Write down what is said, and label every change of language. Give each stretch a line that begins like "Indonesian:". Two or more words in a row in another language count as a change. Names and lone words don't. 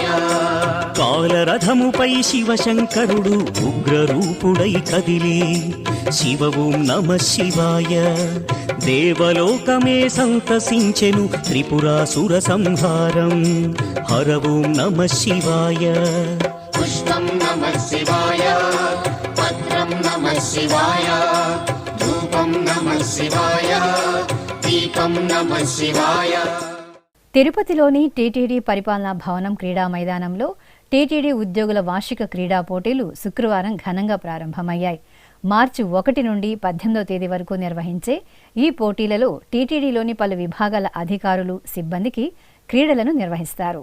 Telugu: కాలరథముపై శివశంకరుడు ఉగ్రరూపుడై కదిలి శివ
Sanskrit: ॐ नमः शिवाय.
Telugu: దేవలోకమే సంతసించెను త్రిపురాసుర సంహారం.
Sanskrit: हर ॐ नमः शिवाय. पुष्पं नमः शिवाय पत्रं नमः शिवाय धूपं नमः शिवाय दीपं नमः शिवाय।
Telugu: తిరుపతిలోని టీటీడీ పరిపాలనా భవనం క్రీడా మైదానంలో టీటీడీ ఉద్యోగుల వార్షిక క్రీడా పోటీలు శుక్రవారం ఘనంగా ప్రారంభమయ్యాయి. మార్చి 1 నుండి 18వ తేదీ వరకు నిర్వహించే ఈ పోటీలలో టీటీడీలోని పలు విభాగాల అధికారులు, సిబ్బందికి క్రీడలను నిర్వహిస్తారు.